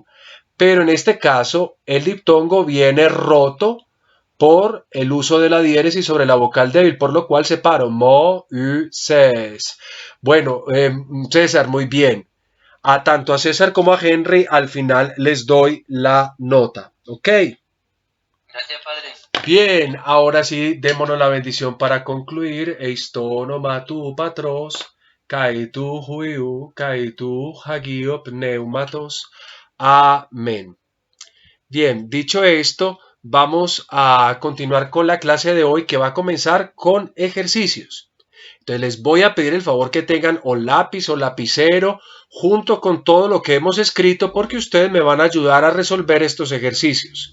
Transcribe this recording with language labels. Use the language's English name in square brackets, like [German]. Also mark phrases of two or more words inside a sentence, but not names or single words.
[Spanish] Pero en este caso, el diptongo viene roto por el uso de la diéresis sobre la vocal débil, por lo cual separo Moisés. Bueno, César, muy bien. Tanto a César como a Henry, al final les doy la nota. ¿Ok? Gracias, padre. Bien, ahora sí, démonos la bendición para concluir. [Greek] Εἰς τὸ ὄνομα Πατρός, καὶ τοῦ Υἱοῦ, καὶ τοῦ Ἁγίου Πνεύματος. [Spanish] Amén. Bien, dicho esto, vamos a continuar con la clase de hoy, que va a comenzar con ejercicios. Entonces les voy a pedir el favor que tengan o lápiz o lapicero junto con todo lo que hemos escrito porque ustedes me van a ayudar a resolver estos ejercicios.